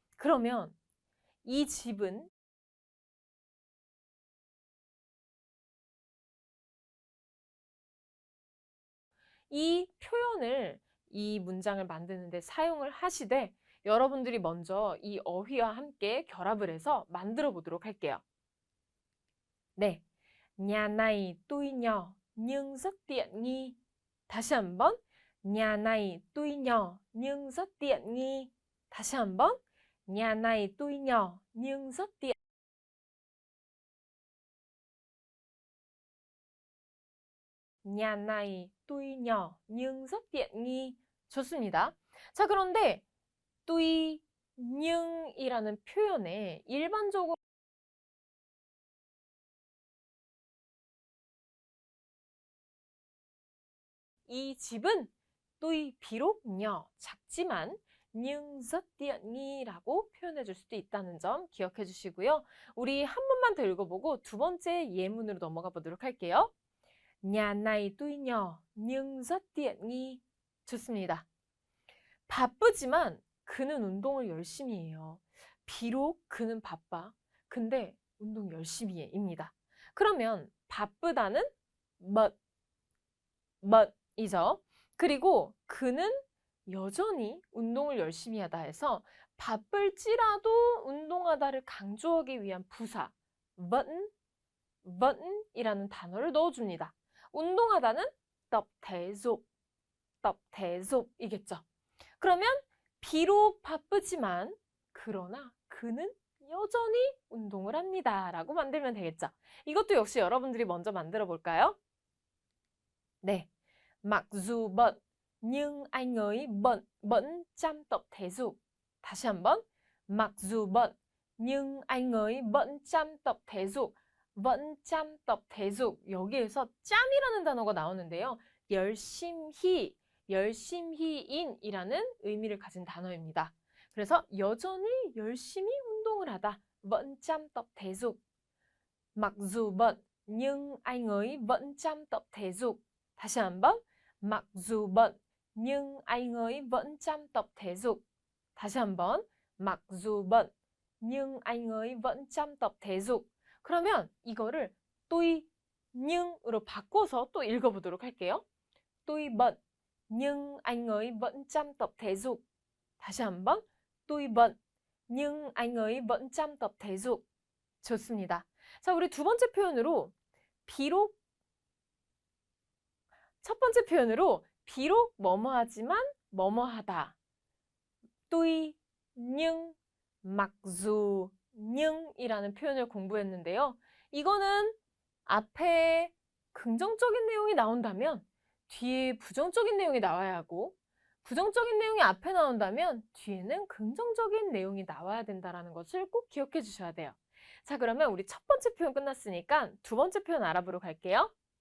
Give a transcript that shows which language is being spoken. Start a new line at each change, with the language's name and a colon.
Korean: 그러면 이 집은 이 표현을 이 문장을 만드는데 사용을 하시되 여러분들이 먼저 이 어휘와 함께 결합을 해서 만들어 보도록 할게요. 네,
Vietnamese: nhà này tuy nhỏ nhưng rất tiện nghi.
Korean: 다시 한번
Vietnamese: nhà này tuy nhỏ nhưng rất tiện nghi.
Korean: 다시 한번
Vietnamese: nhà này tuy nhỏ nhưng rất tiện. Nhà này tuy nhỏ nhưng rất tiện nghi.
Korean: 좋습니다. 자, 그런데 tuy nhưng 이라는 표현에 일반적으로 이 집은 tuy 비록 nhỏ 작지만
Vietnamese: nhưng rất tiện nghi
Korean: 라고 표현해 줄 수도 있다는 점 기억해 주시고요. 우리 한 번만 더 읽어보고 두 번째 예문으로 넘어가 보도록 할게요.
Vietnamese: Nhà này tuy nhỏ nhưng rất tiện nghi.
Korean: 좋습니다. 바쁘지만 그는 운동을 열심히 해요. 비록 그는 바빠. 근데 운동 열심히 해입니다. 그러면 바쁘다는 but이죠. 그리고 그는 여전히 운동을 열심히 하다 해서 바쁠지라도 운동하다를 강조하기 위한 부사 but이라는 단어를 넣어줍니다. 운동하다는
Vietnamese: tập thể dục, tập thể dục
Korean: 이겠죠. 그러면 비록 바쁘지만 그러나 그는 여전히 운동을 합니다. 라고 만들면 되겠죠. 이것도 역시 여러분들이 먼저 만들어 볼까요? 네.
Vietnamese: Mặc dù bận nhưng anh ấy vẫn chăm tập thể dục.
Korean: 다시 한번.
Vietnamese: Mặc dù bận nhưng anh ấy vẫn chăm tập thể dục. vẫn chăm tập thể dục.
Korean: 여기에서 짬이라는 단어가 나오는데요. 열심히, 열심히인이라는 의미를 가진 단어입니다. 그래서 여전히 열심히 운동을 하다.
Vietnamese: vẫn chăm tập thể dục. Mặc dù bận nhưng anh ấy vẫn chăm tập thể dục.
Korean: 다시 한번.
Vietnamese: Mặc dù bận nhưng anh ấy vẫn chăm tập thể dục.
Korean: 다시 한번.
Vietnamese: Mặc dù bận nhưng anh ấy vẫn chăm tập thể dục.
Korean: 그러면 이거를 tuy nhưng 으로 바꿔서 또 읽어보도록 할게요.
Vietnamese: Tuy bận nhưng anh ấy vẫn chăm tập thể dục.
Korean: 다시 한번.
Vietnamese: Tuy bận nhưng anh ấy vẫn chăm tập thể dục.
Korean: 좋습니다. 자, 우리 두 번째 표현으로 비록 첫 번째 표현으로 비록 뭐뭐하지만 뭐뭐하다.
Vietnamese: tuy nhưng, mặc dù, nhưng
Korean: 이라는 표현을 공부했는데요. 이거는 앞에 긍정적인 내용이 나온다면 뒤에 부정적인 내용이 나와야 하고 부정적인 내용이 앞에 나온다면 뒤에는 긍정적인 내용이 나와야 된다는 것을 꼭 기억해 주셔야 돼요. 자, 그러면 우리 첫 번째 표현 끝났으니까 두 번째 표현 알아보러 갈게요.